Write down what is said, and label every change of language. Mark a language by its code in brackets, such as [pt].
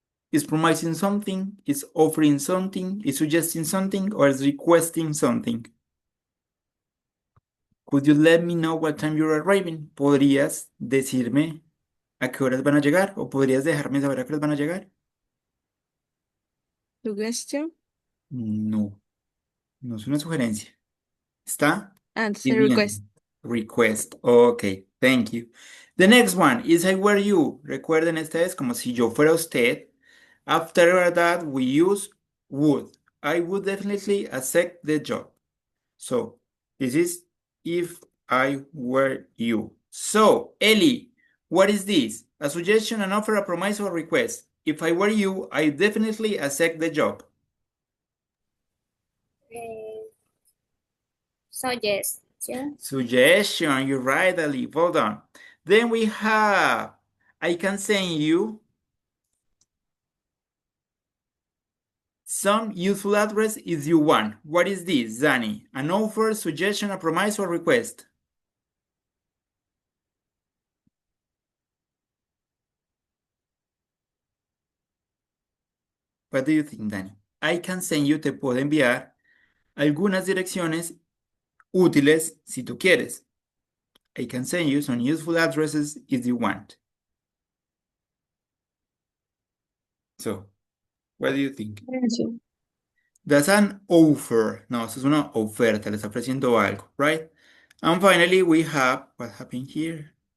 [en] Is promising something, is offering something, is suggesting something, or is requesting something? Could you let me know what time you're arriving? [es] ¿Podrías decirme a qué horas van a llegar? ¿O podrías dejarme saber a qué horas van a llegar? [en] Suggestion [es] No, no es una sugerencia. Está [en] and [es] pidiendo. [en] request. Request. Okay, thank you. The next one is I were you. [es] Recuerden, esta es como si yo fuera usted. [en] After that, we use would. I would definitely accept the job. So, this is if I were you. So, Ellie, what is this? A suggestion, an offer, a promise, or request? If I were you, I definitely accept the job. Suggestion. Suggestion, you're right, Ali. Well done. Then we have, I can send you some useful address if you want. What is this, Zani? An offer, suggestion, a promise, or request? What do you think, Dani? I can send you, [es] te puedo enviar algunas direcciones útiles si tú quieres. [en] I can send you some useful addresses if you want. So, what do you think? [es] Eso. [en] That's an offer. [es] No, eso es una oferta, le está ofreciendo algo, right? [en] And finally, we have, what happened here?